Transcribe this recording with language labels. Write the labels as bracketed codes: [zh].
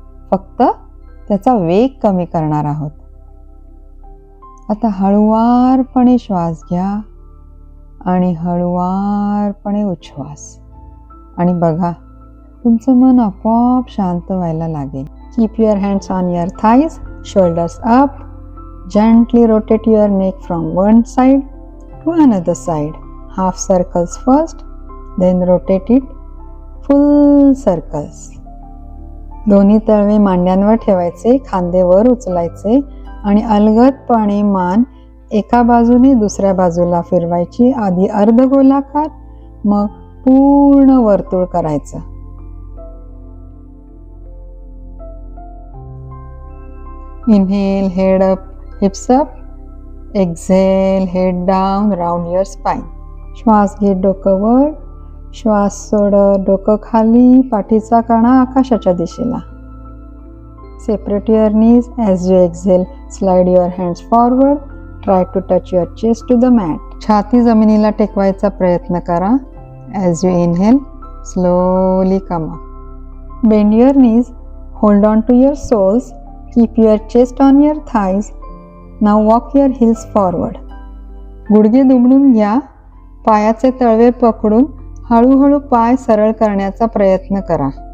[mr] फक्त त्याचा वेग कमी करणार आहोत. आता हळुवारपणे श्वास घ्या आणि हळुवारपणे उच्छ्वास. आणि बघा, तुमचं मन आपोआप शांत व्हायला लागेल. [en] Keep your hands on your thighs, shoulders up. Gently rotate your neck from one side to another side. Half circles first, then rotate it full circles. [mr] दोन्ही तळवे मांड्यांवर ठेवायचे, खांदे वर उचलायचे आणि अलगदपणे मान एका बाजूने दुसऱ्या बाजूला फिरवायची. आधी अर्धगोलाकार, मग पूर्ण वर्तुळ करायचं. [en] Inhale, head up, hips up. Exhale, head down, round your spine. [mr] श्वास घे, डोकं वर. श्वास सोड, डोकं खाली. पाठीचा कणा आकाशाच्या दिशेला. [en] Separate your knees. As you exhale, slide your hands forward. Try to touch your chest to the mat. [mr] छाती जमिनीला टेकवायचा प्रयत्न करा. [en] As you inhale, slowly come up. Bend your knees. Hold on to your soles. Keep your chest on your thighs. Now walk your heels forward. [mr] गुडघे दुमडून घ्या. पायाचे तळवे पकडून हळूहळू पाय सरळ करण्याचा प्रयत्न करा.